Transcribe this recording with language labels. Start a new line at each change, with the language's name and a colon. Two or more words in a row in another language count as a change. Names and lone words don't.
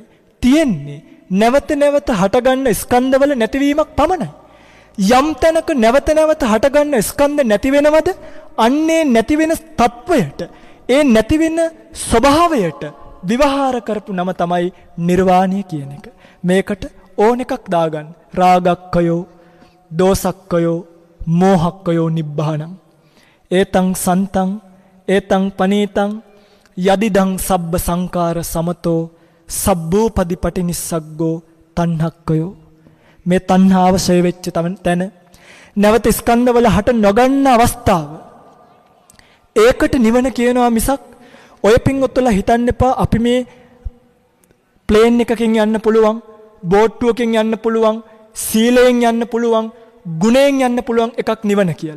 Sinhala: තියෙන්නේ නැවත නැවත හටගන්න ස්කන්ධවල නැතිවීමක් පමණයි. යම් තැනක නැවත නැවත හටගන්න ස්කන්ධ නැති වෙනවද? අන්නේ නැති වෙන තත්වයට, ඒ නැති වෙන ස්වභාවයට විවහාර කරපු නම තමයි නිර්වාණය කියන එක. මේකට ඕන එකක් දාගන්න.
Pali: රාගක්කයෝ, දෝසක්කයෝ, මෝහක්කයෝ නිබ්බාණං. ඒතං සන්තං, ඒතං පනීතං, යදිදං සබ්බ සංකාර සමතෝ, සබ්බූපදි පටිනිස්සග්ගෝ තණ්හක්කයෝ.
Sinhala: මේ තණ්හාව ෂය වෙච්ච තැන, නැවත ස්කන්ධවල හට නොගන්න අවස්ථාව, ඒකට නිවන කියනවා මිසක් ඔය පින්වත්තුලා හිතන්න එපා අපි මේ ප්ලේන් එකකින් යන්න පුළුවන්, බෝට්ටුවකින් යන්න පුළුවන්, සීලයෙන් යන්න පුළුවන්, ගුණයෙන් යන්න පුළුවන් එකක් නිවන කියලා.